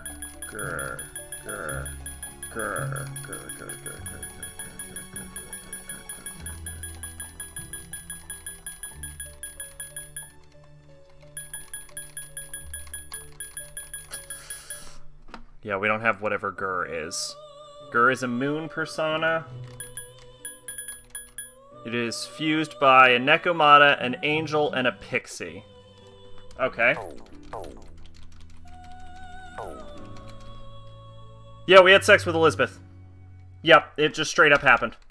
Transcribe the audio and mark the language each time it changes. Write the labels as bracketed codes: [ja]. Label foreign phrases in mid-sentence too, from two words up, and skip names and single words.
[en] GUR. GUR. GUR. GUR. GUR. GUR. GUR. Yeah, we don't have whatever GUR is. GUR is a moon persona. It is fused by a Nekomata, an angel, and a pixie. Okay. Yeah, we had sex with Elizabeth. Yep, it just straight up happened.